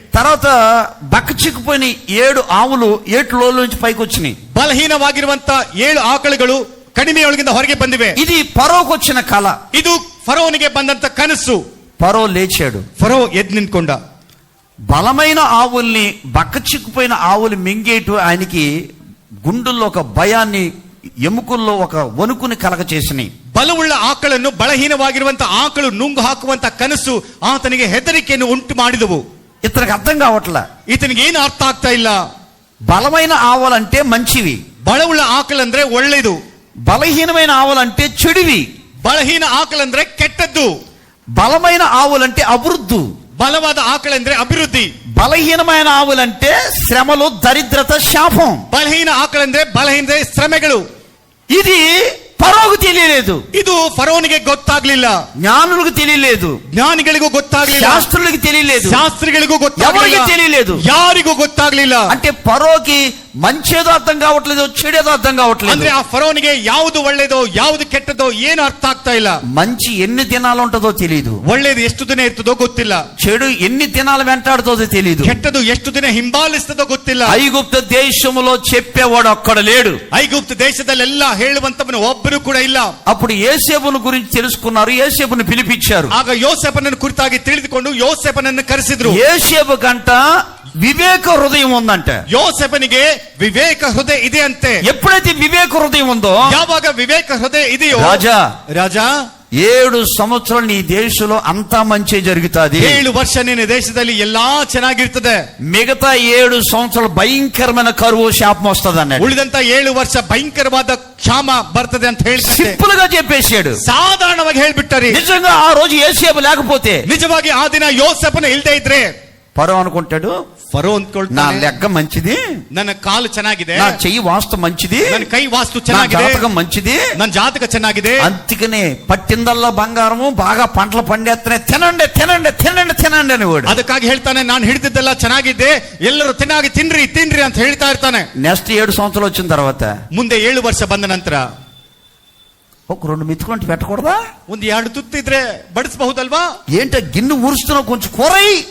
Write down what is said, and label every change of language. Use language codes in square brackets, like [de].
[te] తర్వాత బక్కచిక్కిపోయిన 7 ఆవులు ఏటి లోయలోంచి పైకి వచ్చినాయి. [kn] ಬಲಹೀನವಾಗಿರುವಂತ 7 ಆಕಳುಗಳು ಕಣಿವೆಯೊಳಗಿಂದ ಹೊರಗೆ ಬಂದಿವೆ. [te] ఇది పరోకు వచ్చిన కళ. [kn] ಇದು ಫರೋನಿಗೆ ಬಂದಂತ ಕನಸು. [te] పరో లేచాడు. [kn] ಫರೋ ಎದ್ದು ನಿಂತ್ಕೊಂಡ. [te] బలమైన ఆవుల్ని బక్కచిక్కిపోయిన ఆవులు మింగేటు ఆయనకి గుండెల్లో ఒక భయాన్ని, ఎముకల్లో ఒక వణుకుని కలగ చేసినాయి. [kn] ಬಲವುಳ್ಳ ಆಕಳನ್ನು ಬಲಹೀನವಾಗಿರುವಂತ ಆಕಳು ನುಂಗು ಹಾಕುವಂತ ಕನಸು ಆತನಿಗೆ ಹೆದರಿಕೆಯನ್ನು ಉಂಟು ಮಾಡಿದವು. [te] ఇతనికి అర్థం కావట్లా. [kn] ಈತನಿಗೆ ಏನು ಅರ್ಥ ಆಗ್ತಾ ಇಲ್ಲ. [te] బలమైన ఆవులంటే మంచివి, [kn] ಬಲವುಳ್ಳ ಆಕಳಂದ್ರೆ ಒಳ್ಳೆಯದು. [te] బలహీనమైన ఆవులంటే చెడువి. [kn] ಬಲಹೀನ ಆಕಳಂದ್ರೆ ಕೆಟ್ಟದ್ದು. [te] బలమైన ఆవులంటే అభివృద్ధి, [kn] ಬಲವಾದ ಆಕಳಂದ್ರೆ ಅಭಿವೃದ್ಧಿ. [te] బలహీనమైన ఆవులంటే శ్రమలు, దరిద్రత, శాపం. [kn] ಬಲಹೀನ ಆಕಳಂದ್ರೆ ಶ್ರಮೆಗಳು. [te] ఇది ఫరోకు తెలియలేదు, [kn] ಇದು ಫರೋನಿಗೆ ಗೊತ್ತಾಗ್ಲಿಲ್ಲ, [te] జ్ఞానులకు తెలియలేదు, [kn] ಜ್ಞಾನಿಗಳಿಗೂ ಗೊತ್ತಾಗ್ಲಿಲ್ಲ, [te] శాస్త్రులకు తెలియలేదు, [kn] ಶಾಸ್ತ್ರಿಗಳಿಗೂ [te] ఎవరికి [kn] ಗೊತ್ತಾಗ್ಲಿಲ್ಲ, [te] తెలియలేదు. [kn] ಯಾರಿಗೂ ಗೊತ್ತಾಗ್ಲಿಲ್ಲ. [te] అంటే ఫరోకి మంచేదో అర్థం కావట్లేదు, చెడేదో అర్థం కావట్లేదు. [kn] ಅಂದ್ರೆ ಆ ಫರೋನಿಗೆ ಯಾವುದು ಒಳ್ಳೇದೋ ಯಾವುದು ಕೆಟ್ಟದೋ ಏನು ಅರ್ಥ ಆಗ್ತಾ ಇಲ್ಲ. [te] మంచి ఎన్ని దినాలు ఉంటుందో తెలియదు, [kn] ಒಳ್ಳೇದು ಎಷ್ಟು ದಿನ ಇರ್ತದೋ ಗೊತ್ತಿಲ್ಲ, [te] చెడు ఎన్ని దినాలు వెంటాడుతుందో తెలియదు, [kn] ಕೆಟ್ಟದು ಎಷ್ಟು ದಿನ ಹಿಂಬಾಲಿಸ್ತದೋ ಗೊತ್ತಿಲ್ಲ. [te] ఐగుప్తు దేశములో చెప్పేవాడు ఒక్కడ లేడు. [kn] ಐಗುಪ್ತ ದೇಶದಲ್ಲೆಲ್ಲ ಹೇಳುವಂತವನು ಒಬ್ಬರು ಕೂಡ ಇಲ್ಲ. [te] అప్పుడు యోసేపును గురించి తెలుసుకున్నారు, యోసేపును పిలిపించారు. [kn] ಆಗ ಯೋಸೇಫನನ್ನು ಕುರಿತಾಗಿ ತಿಳಿದುಕೊಂಡು ಯೋಸೇಫನನ್ನು ಕರೆಸಿದ್ರು. [te] యోసేపు కంట వివేక హృదయం ఉందంట. [kn] ಯೋಸೇಫನಿಗೆ ವಿವೇಕ ಹೃದಯ ಇದೆ ಅಂತೆ. [te] ఎప్పుడైతే వివేక హృదయం ఉందో, [kn] ಯಾವಾಗ ವಿವೇಕ ಹೃದಯ ಇದೆಯೋ, ರಾಜ [te] 7 సంవత్సరాలు నీ దేశంలో అంతా మంచి జరుగుతుంది. [kn] 7 ವರ್ಷ ನಿನ್ನ ದೇಶದಲ್ಲಿ ಎಲ್ಲಾ ಚೆನ್ನಾಗಿರ್ತದೆ. [te] మిగతా 7 సంవత్సరాలు భయంకరమైన కరువు శాపం వస్తుంది అన్నాడు. [kn] ಉಳಿದಂತ 7 ವರ್ಷ ಭಯಂಕರವಾದ ಕ್ಷಾಮ ಬರ್ತದೆ ಅಂತ ಹೇಳ್ತಾರೆ. [te] సింపుల్ గా చెప్పేశాడు, [kn] ಸಾಧಾರಣವಾಗಿ ಹೇಳ್ಬಿಟ್ಟಾರಿ. [te] నిజంగా ఆ రోజు యోసేపు లేకపోతే, [kn] ನಿಜವಾಗಿ ಆ ದಿನ ಯೋಸೇಫನ ಇಲ್ದೇ ಇದ್ರೆ [te] ఫరో అనుకుంటాడు, [kn] ಫರೋ [te] నా [kn] ಅಂದ್ಕೊಳ್ತಾನೆ, [te] లెక్క మంచిది, [kn] ನನ್ನ ಕಾಲು ಚೆನ್ನಾಗಿದೆ, [te] నా చెయ్యి వాస్తు మంచిది, [kn] ನನ್ನ కೈ ವಾಸ್ತು [te] నా [kn] ಚೆನ್ನಾಗಿದೆ, [te] జాతకం మంచిది, [kn] ನನ್ನ ಜಾತಕ ಚೆನ್ನಾಗಿದೆ. [te] అందుకనే పట్టిందల్లా బంగారము, బాగా పంటలు పండేస్తున్నాయి, తినండి తినండి తినండి తినండి అని వాడు. [kn] ಅದಕ್ಕಾಗಿ ಹೇಳ್ತಾನೆ, ನಾನು ಹಿಡಿದಿದ್ದೆಲ್ಲ ಚೆನ್ನಾಗಿದೆ, ಎಲ್ಲರೂ ತಿನ್ನಾಗಿ ತಿನ್ರಿ ತಿನ್ರಿ ಅಂತ ಹೇಳ್ತಾ ಇರ್ತಾನೆ. [te] నెక్స్ట్ 7 సంవత్సరాలు వచ్చిన తర్వాత [kn] ಮುಂದೆ 7 ವರ್ಷ ಬಂದ ನಂತರ [te] ఒక 2 మెతుకుంటే పెట్టకూడదా? [kn] ಒಂದು 2 ತುತ್ತಿದ್ರೆ ಬಡಿಸಬಹುದಲ್ವಾ? [te] ఏంట గిన్నె ఊరుస్తున్నావు, కొంచెం కూరై,